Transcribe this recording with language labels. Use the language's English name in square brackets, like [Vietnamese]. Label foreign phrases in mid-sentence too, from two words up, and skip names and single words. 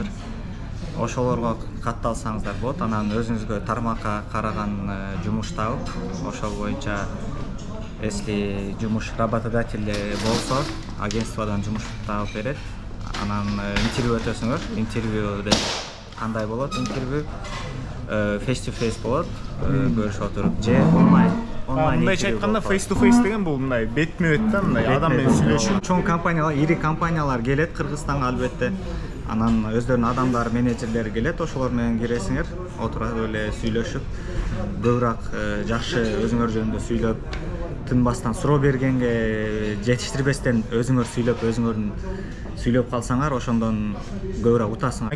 [Kyrgyz] Ошолорго катталсаңыздар болот. Анан өзүңүзгө тармакка караган жумуш табып, ошол боюнча если жумуш работодатель болсо, агентстводон жумуш табып берет. Анан интервью өтөсүңөр. Интервьюде кандай болот? Интервью [English] face to face [Kyrgyz] болот. Көрүшүп отуруп же онлайн. Мындайча айтканда [English] face to face [Kyrgyz] деген бул мындай бетме-бет да, мындай адам менен сүйлөшүү. Чоң компаниялар, ири компаниялар келет Кыргызстанга албетте. Анан өздөрүнүн адамдары, менеджерлери келет, ошолор менен киресиңер, отуруп эле сүйлөшүп, көбүрөөк жакшы өзүңөр жөнүндө сүйлөп, тынбастан суроо бергенге жетиштирбестен өзүңөр сүйлөп калсаңар, ошондон көбүрөөк утасыңар.